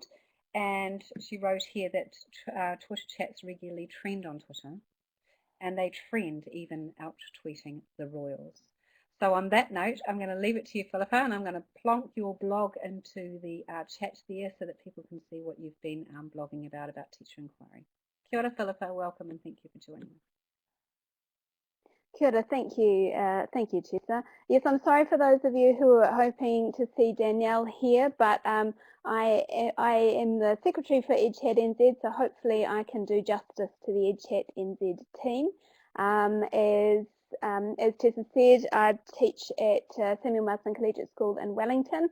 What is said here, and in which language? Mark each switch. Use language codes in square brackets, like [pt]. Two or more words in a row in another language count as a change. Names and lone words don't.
[en] And she wrote here that Twitter chats regularly trend on Twitter, and they trend even out tweeting the royals. So on that note, I'm going to leave it to you, Philippa, and I'm going to plonk your blog into the chat there so that people can see what you've been blogging about teacher inquiry. [mi] Kia ora, [en] Philippa, welcome, and thank you for joining us. [mi] Kia ora, [en] thank you, Tessa. Yes, I'm sorry for those of you who are hoping to see Danielle here, but I am the secretary for EdChat NZ, so hopefully I can do justice to the EdChat NZ team. As Tessa said, I teach at Samuel Marsden Collegiate School in Wellington.